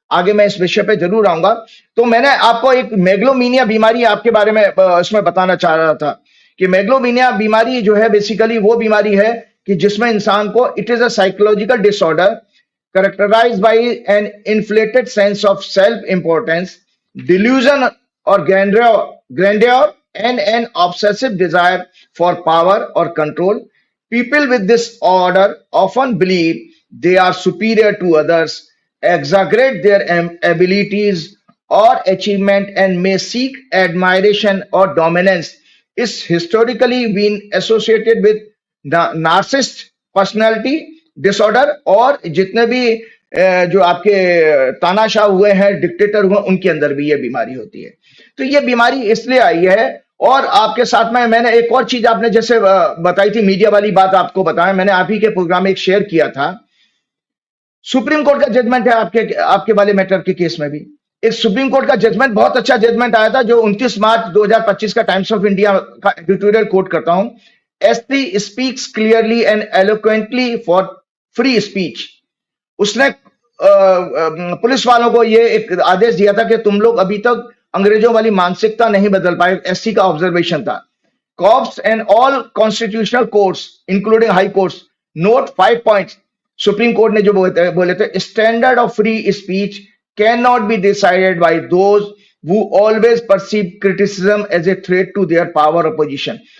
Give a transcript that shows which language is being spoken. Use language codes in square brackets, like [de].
[hi] आगे मैं इस विषय पे जरूर आऊंगा। तो मैंने आपको एक मेगलोमीनिया बीमारी आपके बारे में इसमें बताना चाह रहा था कि मेगलोमीनिया बीमारी जो है बेसिकली वो बीमारी है कि जिसमें इंसान को, [en] It is a psychological disorder characterized by an inflated sense of self-importance, delusion or grandeur, and an obsessive desire for power or control. People with this order often believe they are superior to others, exaggerate their abilities or achievement, and may seek admiration or dominance. Is historically been associated with narcissist personality [hi] disorder, और जितने भी जो आपके तानाशाह हुए हैं, dictator हुए, उनके अंदर भी ये बीमारी होती है। तो ये बीमारी इसलिए आई है। और आपके साथ में मैंने एक और चीज, आपने जैसे बताई थी मीडिया वाली बात, आपको बताया मैंने, आप ही के प्रोग्राम में एक शेयर किया था। सुप्रीम कोर्ट का जजमेंट है आपके वाले मैटर के केस में भी एक सुप्रीम कोर्ट का जजमेंट, बहुत अच्छा जजमेंट आया था, जो 29 मार्च 2025 का टाइम्स ऑफ इंडिया का एडिटोरियल कोट करता हूं। [en] S3 speaks clearly and eloquently for free speech. [hi] उसने पुलिस वालों को ये एक आदेश दिया था कि तुम लोग अभी तक अंग्रेजों वाली मानसिकता नहीं बदल पाए। SC का ऑब्जर्वेशन था। [en] Cops and all constitutional courts including high courts note 5 points. [hi] Supreme court ने जो बोले थे, [en] Standard of free speech can not be decided by those who always perceive criticism as a threat to their power or position।